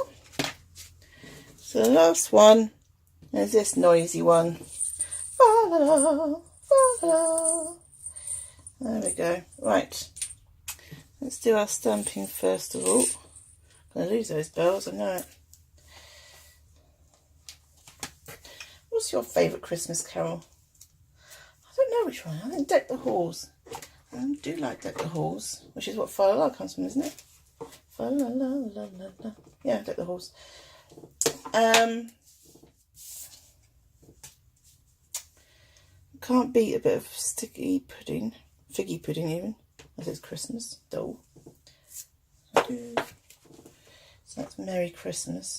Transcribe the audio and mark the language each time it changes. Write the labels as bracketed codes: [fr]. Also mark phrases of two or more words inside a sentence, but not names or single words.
[en] So the last one is this noisy one. Fa-la-la, fa-la-la. There we go. Right. Let's do our stamping first of all. I'm going to lose those bells, I know it. What's your favourite Christmas carol? I don't know which one. I think Deck the Halls. I do like Deck the Halls, which is what Fa-la-la comes from, isn't it? Fa-la-la-la-la-la. Yeah, Deck the Halls. Can't beat a bit of sticky pudding, figgy pudding even, as it's Christmas, dull. So that's Merry Christmas.